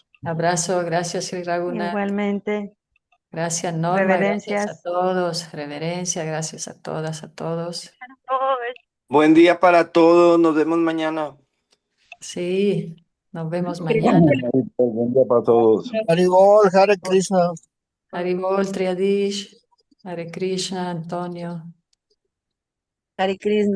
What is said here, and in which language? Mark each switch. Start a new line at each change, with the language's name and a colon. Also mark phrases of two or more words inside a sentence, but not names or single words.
Spanish: Abrazo, gracias Sri Raghunath. Igualmente, Gracias Norma, gracias a reverencias. todos. Reverencia, gracias a todas, a todos. Buen día para todos. Nos vemos mañana. Sí, nos vemos mañana. Buen día para todos. Haribol, Hare Krishna. Haribol, Triadish, Hare Krishna, Antonio. Hare Krishna.